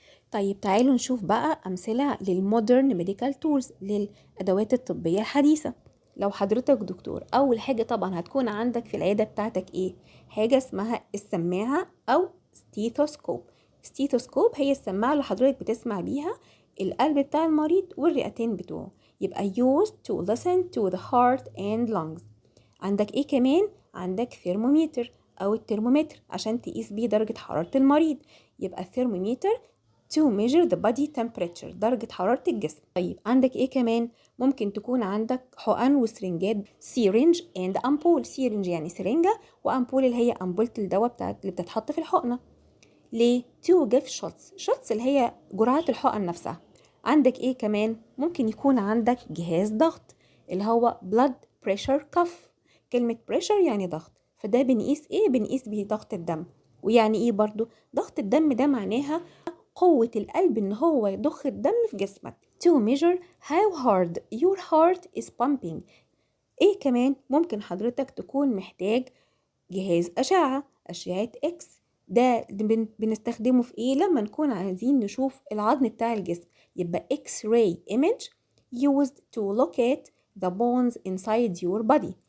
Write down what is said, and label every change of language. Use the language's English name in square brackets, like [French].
[Arabic] طيب تعالوا نشوف بقى أمثلة للمودرن ميديكال تولز، للأدوات الطبية الحديثة. لو حضرتك دكتور، أول حاجة طبعا هتكون عندك في العيادة بتاعتك إيه؟ حاجة اسمها السماعة أو ستيثوسكوب. ستيثوسكوب هي السماعة اللي حضرتك بتسمع بيها القلب بتاع المريض والرئتين بتوعه. يبقى [English] used to listen to the heart and lungs. [Arabic] عندك إيه كمان؟ عندك ثيرمومتر أو الترمومتر عشان تقيس بيه درجة حرارة المريض. يبقى الثيرمومتر [English] to measure the body temperature، [Arabic] درجة حرارة الجسم. طيب عندك ايه كمان؟ ممكن تكون عندك حقن وسرنجات، [English] syringe and ampoule. [Arabic] syringe يعني سرنجة، وامبول اللي هي أنبولة الدواء اللي بتتحط في الحقنة. ليه؟ [English] to give shots [Arabic] اللي هي جرعات الحقن نفسها. عندك ايه كمان؟ ممكن يكون عندك جهاز ضغط اللي هو [English] blood pressure cuff. [Arabic] كلمة pressure يعني ضغط، فده بنقيس ايه؟ بنقيس بيه ضغط الدم. ويعني ايه برضو؟ ضغط الدم ده معناها قوة القلب ان هو يضخ الدم في جسمك. [English] to measure how hard your heart is pumping. [Arabic] ايه كمان؟ ممكن حضرتك تكون محتاج جهاز أشعة إكس. ده بنستخدمه في إيه؟ لما نكون عايزين نشوف العظم بتاع الجسم، يبقى [English] X-ray image used to locate the bones inside your body.